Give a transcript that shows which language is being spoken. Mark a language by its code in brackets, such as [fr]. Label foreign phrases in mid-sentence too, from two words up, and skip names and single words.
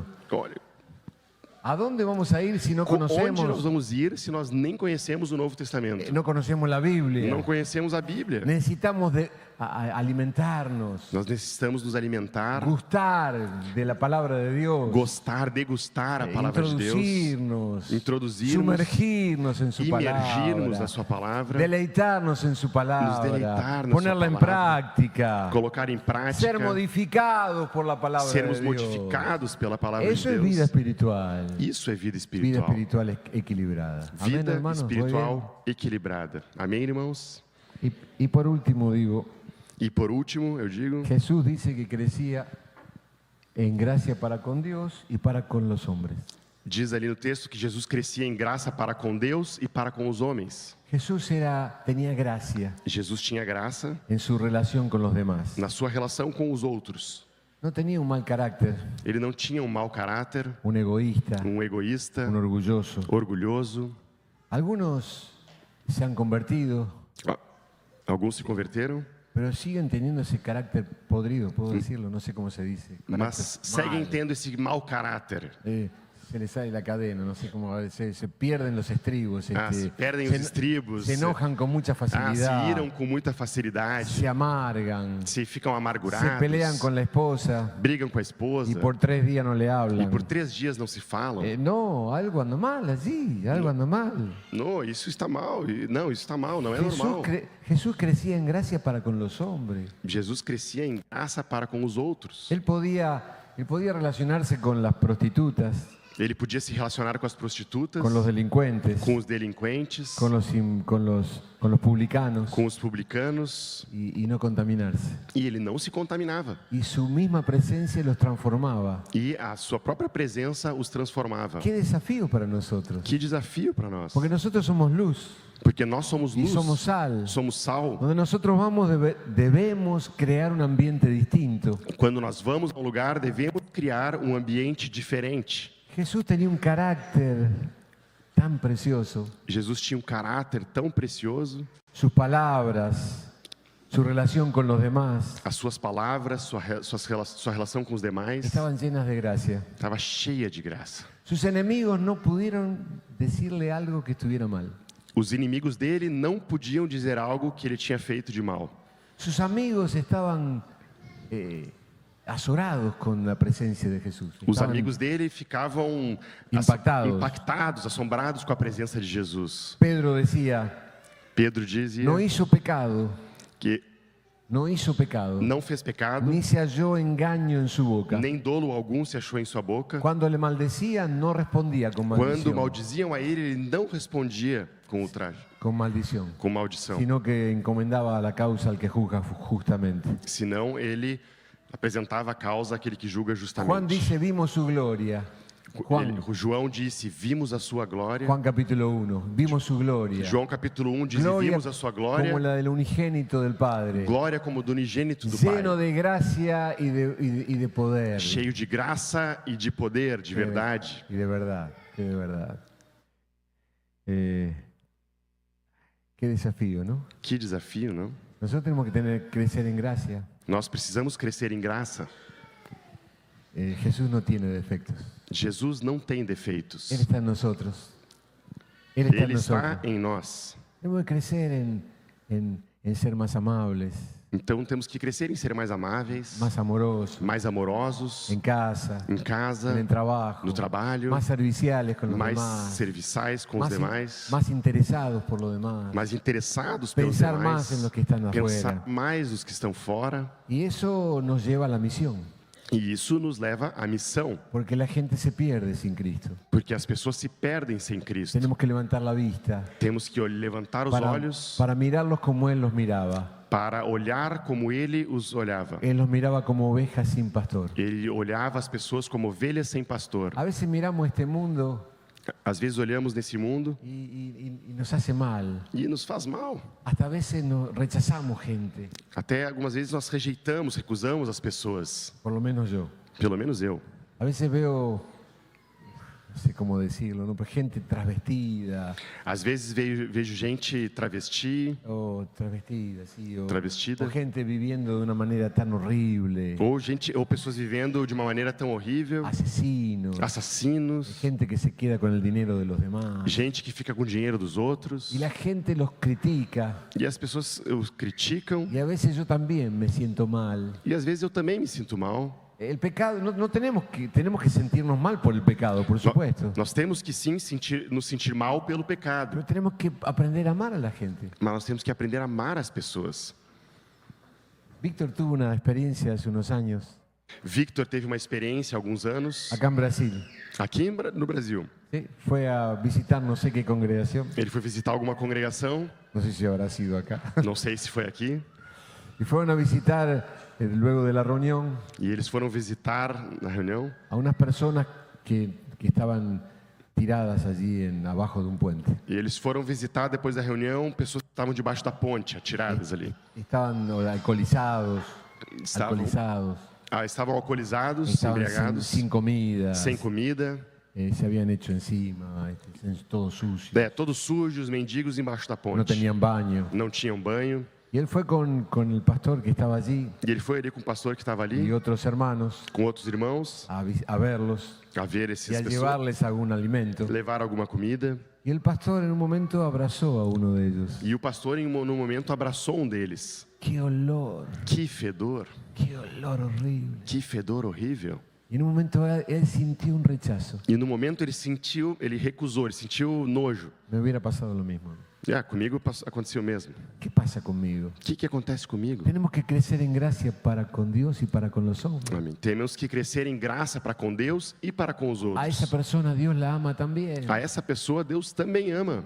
[pt] Olha, [es] ¿A dónde vamos a ir si no [pt] onde nós [es] conocemos, [pt] vamos ir se nós nem conhecemos o Novo Testamento? [es] no conocemos la Biblia? [pt] Não conhecemos a Bíblia. [es] Necesitamos alimentarnos, [pt] Nós necessitamos nos alimentar, [es] gustar de la palabra de Dios, [pt] gostar, degustar a palavra de Deus, introduzirnos, [es] sumergirnos en su [pt] imergirnos [es] palabra, [pt] na sua palavra, [es] deleitarnos en su palabra, [pt] deleitar na [es] ponerla [pt] sua [es] en [pt] palavra, [es] práctica, [pt] colocar em prática, [es] ser modificados por la palabra [pt] sermos [es] de Dios. [pt] modificados pela palavra [es] Eso [pt] de [es] es [pt] Deus. [es] vida espiritual. [pt] Isso é vida [es] Vida [pt] espiritual. [es] espiritual equilibrada. Amén, [pt] Vida [es] hermanos. Muy bien. [pt] espiritual equilibrada. Amém, irmãos? [es] Y por último digo, [pt] E por último, eu digo, [es] Jesús dice que crecía en gracia para con Dios y para con los hombres. [pt] diz ali no texto que Jesus crescia em graça para com Deus e para com os homens. [es] Jesús tenía gracia [pt] Jesus tinha graça [es] en su relación con los demás. [pt] na sua relação com os outros. [es] No tenía un mal carácter, [pt] Ele não tinha um mau caráter, [es] un egoísta, [pt] um egoísta, [es] un orgulloso. [pt] orgulhoso. [es] Algunos se han convertido, [pt] Alguns se converteram, [es] pero siguen teniendo ese carácter podrido, puedo decirlo, no sé cómo se dice. [pt] mas [es] Carácter [pt] seguem [es] mal. [pt] tendo esse mau caráter. [es] Se les sale la cadena, no sé cómo, se pierden los estribos, [pt] Se perdem se, os estribos, [es] se enojan con mucha [pt] se [es] facilidad, [pt] iram com muita facilidade, [es] se amargan, [pt] se ficam se amargurados, [es] pelean con la esposa [pt] brigam com a esposa [es] y por 3 días no le [pt] e [es] hablan. [pt] por 3 dias não se falam. [es] No, algo anda mal allí, algo anda mal. [pt] Não, isso está mal. Não, isso está mal, não é normal. [es] Jesús crecía en gracia para con los hombres. [pt] Jesus crescia em graça para com os outros. [es] Él podía relacionarse con las prostitutas [pt] Ele podia se relacionar com as prostitutas, [es] con los delincuentes, [pt] com os delinquentes, [es] con los publicanos [pt] com os publicanos, [es] y no contaminarse. [pt] e ele não se contaminava. [es] Y su misma presencia los transformaba. [pt] E a sua própria presença os transformava. [es] Qué desafío para nosotros. [pt] Que desafio para nós. [es] Porque nosotros somos luz [pt] Porque nós somos [es] y [pt] luz, [es] somos sal. [pt] somos sal. [es] Donde nosotros vamos debemos crear un ambiente distinto. [pt] Quando nós vamos a um lugar, devemos criar um ambiente diferente. [es] Jesús tenía un carácter tan precioso. [pt] Jesus tinha um caráter tão precioso. [es] Sus palabras, su relación con los demás [pt] As suas palavras, sua relação com os demais [es] estaban llenas de gracia. [pt] estava cheia de graça. [es] Sus enemigos no pudieron decirle algo que estuviera mal. [pt] Os inimigos dele não podiam dizer algo que ele tinha feito de mal. [es] Sus amigos estaban azorados con la presencia de Jesús. [pt] Os [es] Estaban [pt] amigos dele ficavam impactados, assombrados com a presença de Jesus. [es] Pedro decía, [pt] Pedro dizia [es] no hizo pecado, [pt] que [es] no [pt] fez pecado, [es] ni se halló engaño en su boca. [pt] nem dolo algum se achou em sua boca. [es] Cuando le maldecían, no respondía con [pt] Quando [es] maldición, [pt] maldiziam a ele não respondia com ultraje, [es] con maldición, [pt] com maldição. [es] sino que encomendaba la causa al que juzga justamente. [pt] Senão ele apresentava a causa àquele que julga [es] Juan [pt] justamente. [es] dice, vimos su gloria. [pt] João disse, vimos a sua glória. [es] Juan capítulo 1, vimos su gloria. [pt] João capítulo 1 diz, [es] Gloria [pt] vimos a sua glória. [es] como la del unigénito del Padre, [pt] Glória como do unigênito do [es] lleno [pt] Pai. [es] de gracia y de poder. [pt] Cheio de graça e de poder, de verdade. [es] Y de verdad, que de verdad. Qué desafío, ¿no? [pt] Que desafio, não? [es] Nosotros tenemos que crecer en gracia. [pt] Nós precisamos crescer em graça. [es] Jesús no tiene defectos. [pt] Jesus não tem defeitos. [es] Él está en nosotros. Él está en [pt] Ele [es] nosotros. [pt] está em nós. [es] Tenemos que crecer en ser más amables, [pt] Então temos que crescer em ser mais amáveis, [es] más amorosos, [pt] mais amorosos, [es] en casa, [pt] em [es] en [pt] casa, [es] el trabajo, [pt] no trabalho, [es] más serviciales con los [pt] mais [es] demás, [pt] serviçais com os demais, [es] más interesados por lo demás, [pt] mais interessados pelos [es] pensar [pt] demais, [es] más en los que están [pt] pensar [es] afuera. [pt] mais nos que estão fora. [es] Y eso nos lleva a la misión, [pt] E isso nos leva à missão, [es] porque la gente se pierde sin Cristo. [pt] porque as pessoas se perdem sem Cristo. [es] Tenemos que levantar la vista [pt] Temos que levantar os olhos [es] para mirarlos como Él los miraba. [pt] para olhar como ele os olhava. [es] Él los miraba como ovejas sin pastor. [pt] Ele olhava as pessoas como ovelhas sem pastor. [es] A veces miramos este mundo [pt] Às vezes olhamos nesse mundo [es] y nos hace mal. [pt] e nos faz mal. [es] Hasta a veces nos rechazamos gente, [pt] Até algumas vezes nós rejeitamos, recusamos as pessoas. [es] por lo menos yo. [pt] Pelo menos eu. [es] A veces veo, no sé cómo decirlo, ¿no? Pero gente travestida [pt] Às vezes vejo gente travesti [es] o travestida, sí, [pt] Travestida. [es] o gente viviendo de una manera tan horrible, [pt] ou pessoas vivendo de uma maneira tão horrível, [es] asesinos, [pt] assassinos, [es] gente que se queda con el dinero de los demás. [pt] gente que fica com o dinheiro dos outros. [es] Y la gente los critica [pt] E as pessoas os criticam [es] y a veces yo también me siento mal. [pt] e às vezes eu também me sinto mal. [es] El pecado, no tenemos que sentirnos mal por el pecado, por supuesto, [pt] Nós temos que sim nos sentir mal pelo pecado, [es] pero tenemos que aprender a amar a la gente. [pt] mas nós temos que aprender a amar as pessoas. [es] Víctor tuvo una experiencia hace unos años [pt] Victor teve uma experiência há alguns anos [es] acá en Brasil. [pt] aqui no Brasil. [es] ¿Sí? Fue a visitar no sé qué congregación, [pt] Ele foi visitar alguma congregação, [es] no sé si habrá sido acá, [pt] não sei se foi aqui, [es] y fueron a visitar luego de la reunión [pt] e eles foram visitar na reunião [es] a unas personas que estaban tiradas allí abajo de un puente. [pt] e eles foram visitar depois da reunião pessoas que estavam debaixo da ponte, atiradas ali. [es] Estaban alcoholizados, [pt] Estavam alcoolizados, [es] estaban [pt] embriagados, [es] sin comida, [pt] sem comida, [es] se habían hecho encima, todo sucio, [pt] todos sujos, mendigos embaixo da [es] no [pt] ponte. [es] tenían baño. [pt] Não tinham banho. [es] Y él fue con el pastor que estaba allí [pt] E ele foi ali com o pastor que estava ali, [es] y otros hermanos [pt] com outros irmãos, [es] a verlos [pt] a ver [es] y [pt] essas [es] a [pt] pessoas, [es] llevarles algún alimento. [pt] levar alguma comida. [es] Y el pastor en un momento abrazó a uno de ellos. [pt] E o pastor, num momento, abraçou um deles. [es] ¡Qué olor! [pt] Que fedor [es] ¡Qué olor horrible! [pt] horrível. [es] Y en un momento él sintió un rechazo. [pt] E no momento ele recusou, ele sentiu nojo. [es] Me hubiera pasado lo mismo. [pt] Comigo aconteceu o mesmo. [es] ¿Qué pasa conmigo? [pt] O que acontece comigo? [es] Tenemos que crecer en gracia para con Dios y para con los hombres. [pt] Amém. Temos que crescer em graça para com Deus e para com os [es] A esa [pt] outros. [es] persona Dios la ama también. [pt] A essa pessoa Deus também ama.